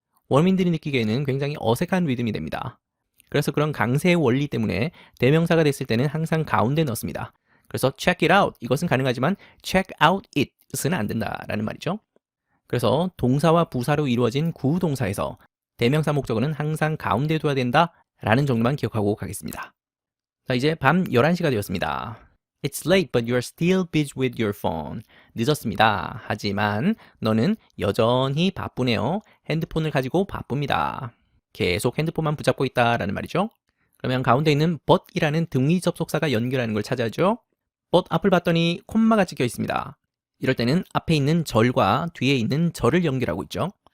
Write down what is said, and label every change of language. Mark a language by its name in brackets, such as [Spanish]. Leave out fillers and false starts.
[Korean] 원어민들이 느끼기에는 굉장히 어색한 리듬이 됩니다. 그래서 그런 강세의 원리 때문에 대명사가 됐을 때는 항상 가운데 넣습니다. 그래서 [English] check it out [Korean] 이것은 가능하지만 [English] check out it [Korean] 은 안 된다라는 말이죠. 그래서 동사와 부사로 이루어진 구동사에서 대명사 목적어는 항상 가운데 둬야 된다라는 정도만 기억하고 가겠습니다. 자, 이제 밤 11시가 되었습니다. [English] It's late but you're still busy with your phone. [Korean] 늦었습니다. 하지만 너는 여전히 바쁘네요. 핸드폰을 가지고 바쁩니다. 계속 핸드폰만 붙잡고 있다라는 말이죠. 그러면 가운데 있는 but이라는 등위 접속사가 연결하는 걸 찾아야죠. but 앞을 봤더니 콤마가 찍혀 있습니다. 이럴 때는 앞에 있는 절과 뒤에 있는 절을 연결하고 있죠.